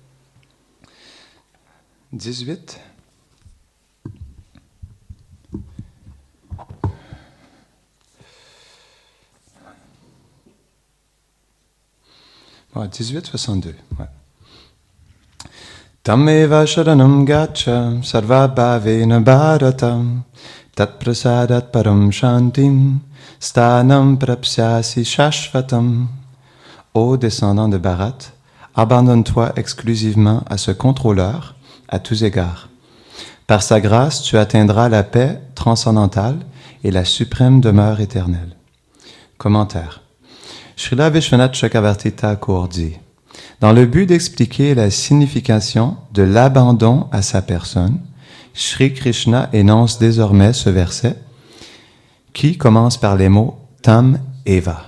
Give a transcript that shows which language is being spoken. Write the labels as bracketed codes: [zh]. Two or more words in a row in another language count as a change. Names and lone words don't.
[fr] 18. Bon, 1862. Ouais. [sa] Tammeva sharanam gacha sarva bhavena bharatam tat prasadat param shantim stanam prapsyasi shashvatam. [fr] Ô descendant de Bharat, abandonne-toi exclusivement à ce contrôleur à tous égards. Par sa grâce, tu atteindras la paix transcendantale et la suprême demeure éternelle. Commentaire. Srila Vishwanath Chakravarti Thakur dit: dans le but d'expliquer la signification de l'abandon à sa personne, Sri Krishna énonce désormais ce verset qui commence par les mots [sa] Tam Eva.